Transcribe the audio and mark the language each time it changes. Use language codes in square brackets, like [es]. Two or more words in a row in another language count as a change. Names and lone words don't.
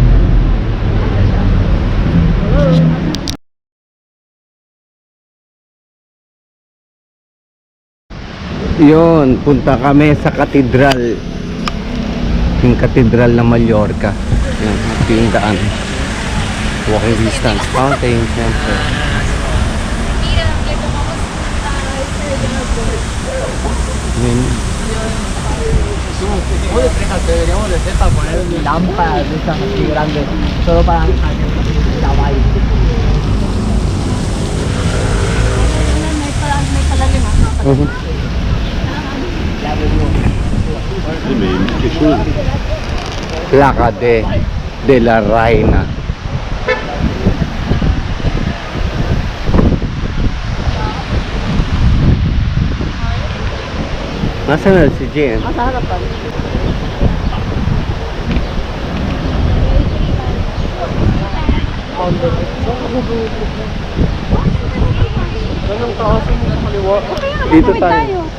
[tl] Yun, punta kami sa katedral. Yung katedral ng Mallorca. Yan, ito yung daan. [en] Walking distance. [tl] Fountain, siyempre. Yun. [es] lámparas de esas así grandes, solo para caballo. Mhm. Placa de la Reina. [tl] Nasaan na si Jen? Nasa harapan. Dito tayo.